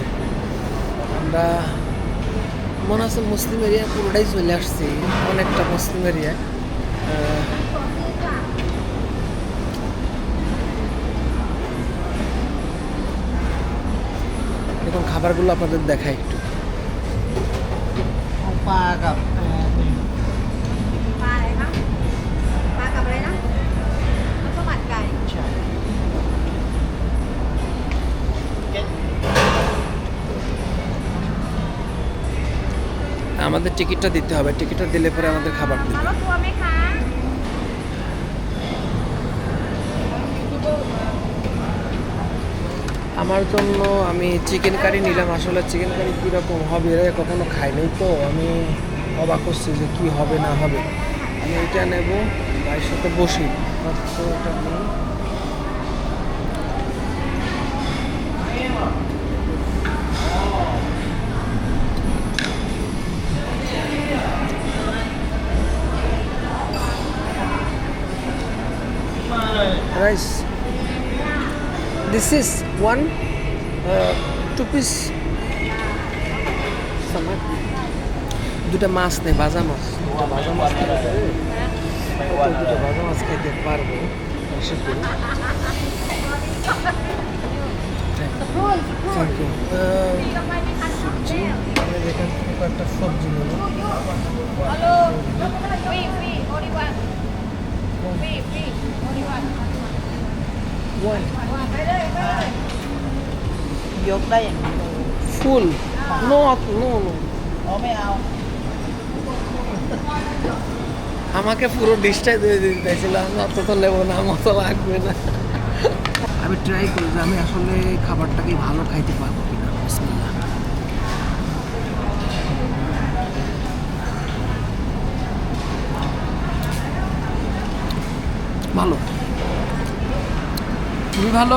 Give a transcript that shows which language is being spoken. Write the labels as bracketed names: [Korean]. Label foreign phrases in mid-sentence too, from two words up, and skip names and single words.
[Bangla] আমরা মনে হচ্ছে মুসলিম এরিয়া পুরোটাই চলে আসছি, অনেকটা মুসলিম এরিয়ায়। এখন খাবারগুলো আপনাদের দেখাই একটু। [Thai] ปลากับ ปลาอะไรคะปลากับอะไรนะข้าวต้มผัดไก่ [Bangla] আমাদের আমাদের টিকিটটা দিতে হবে, টিকিটটা দিলে পরে আমাদের খাবার দেবে। [Thai] รถทัวร์ไหมคะ [Bangla] আমার জন্য আমি [English] chicken curry [Bangla] নিলাম। আসলে [English] chicken curry [Bangla] কীরকম হবে এর আগে কখনো খাই নাই, তো আমি অবাক করছি যে কী হবে না হবে। আমি এটা নেব, ভাইয়ের সাথে বসি তো এটা নিই। [English] Rice. This is one, 2 piece. [Bangla] Samak. দুটা মাছ নেই, ভাজা মাছ। দুটা ভাজা মাছ খেতে পারে। দুটা ভাজা মাছ খেতে পারবো আশা করি। [English] thank you. [Bangla] সবজি আমি এখান থেকে কয়েকটা সবজি নেব। [English] One. [Thai] ยกได้อย่างนี้เลย [English] Full. No, no, no. [Thai] อ๋อไม่เอา [Bangla] আমাকে পুরো ডিশটাই দিয়ে দিতে চাইছিলাম, অত তো নেবো না, আমার তো লাগবে না। আমি ট্রাই করি যে আমি আসলে খাবারটাকে ভালো খাইতে পারবো কিনা। বিসমিল্লাহ। ভালো, খুবই ভালো।